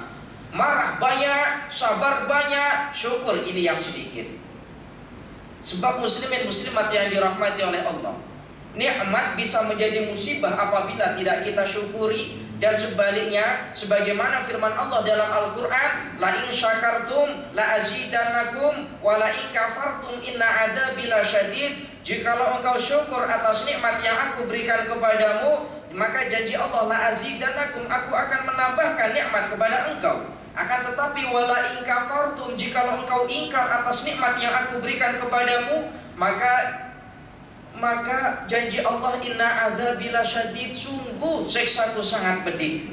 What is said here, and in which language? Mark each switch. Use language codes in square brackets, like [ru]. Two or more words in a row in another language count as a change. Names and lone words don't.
[id] Marah banyak, sabar banyak, syukur ini yang sedikit. Sebab muslimin muslimat yang dirahmati oleh Allah, nikmat bisa menjadi musibah apabila tidak kita syukuri. Dan sebaliknya, sebagaimana firman Allah dalam Al-Quran, [ar] لئن شكرتم لأزيدنكم ولئن كفرتم إن عذابي لشديد. [id] Jikalau engkau syukur atas nikmat yang aku berikan kepadamu, maka janji Allah, [ar] لأزيدنكم, [id] aku akan menambahkan nikmat kepada engkau. Akan tetapi [ar] ولئن كفرتم, [id] jikalau engkau ingkar atas nikmat yang aku berikan kepadamu, maka janji Allah, [ar] إن عذابي لشديد, [id] sungguh siksaku sangat pedih.